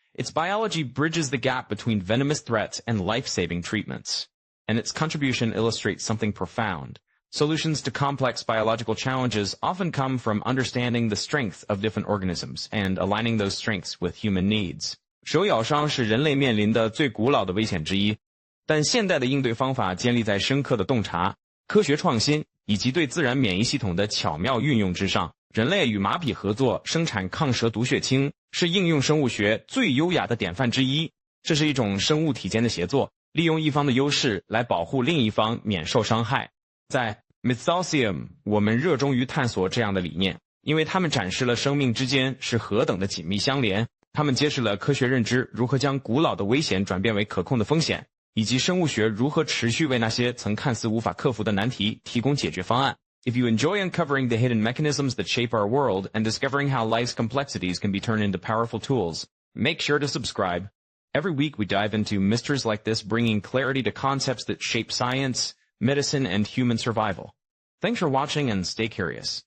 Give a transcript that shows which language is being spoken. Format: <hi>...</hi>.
<en>Its biology bridges the gap between venomous threats and life-saving treatments. And its contribution illustrates something profound. Solutions to complex biological challenges often come from understanding the strength of different organisms and aligning those strengths with human needs.</en> <zh>手咬伤是人类面临的最古老的危险之一。但现代的应对方法建立在深刻的洞察、科学创新以及对自然免疫系统的巧妙运用之上。人类与马匹合作生产抗蛇毒血清，是应用生物学最优雅的典范之一。这是一种生物体间的协作，利用一方的优势来保护另一方免受伤害。在 Mythosium， 我们热衷于探索这样的理念，因为它们展示了生命之间是何等的紧密相连。它们揭示了科学认知如何将古老的危险转变为可控的风险，以及生物学如何持续为那些曾看似无法克服的难题提供解决方案。</zh> <en>If you enjoy uncovering the hidden mechanisms that shape our world and discovering how life's complexities can be turned into powerful tools, make sure to subscribe. Every week we dive into mysteries like this, bringing clarity to concepts that shape science, medicine, and human survival. Thanks for watching and stay curious.</en>